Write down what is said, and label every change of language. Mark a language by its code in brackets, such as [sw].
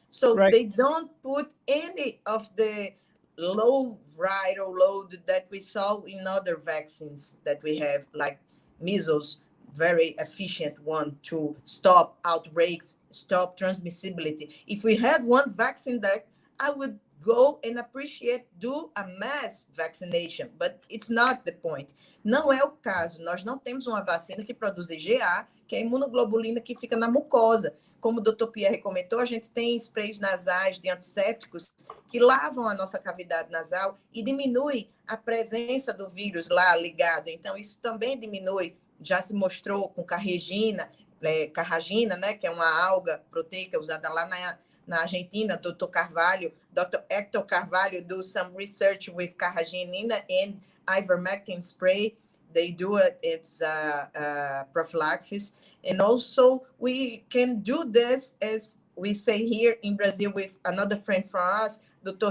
[en] So they don't put any of the low viral load that we saw in other vaccines that we have, like measles, very efficient one to stop outbreaks, stop transmissibility. If we had one vaccine that I would go and appreciate, do a mass vaccination, but it's not the point. [pt] Não é o caso. Nós não temos uma vacina que produz IgA, que é a imunoglobulina que fica na mucosa. Como o Dr. Pierre comentou, a gente tem sprays nasais de antissépticos que lavam a nossa cavidade nasal e diminui a presença do vírus lá ligado. Então, isso também diminui. Já se mostrou com carragina, né, que é uma alga proteica usada lá na Argentina. [en] Dr. Carvalho, Dr. Hector Carvalho do some research with carragina and ivermectin spray. They do it, it's prophylaxis. And also we can do this, as we say here in Brazil with another friend from us, Dr.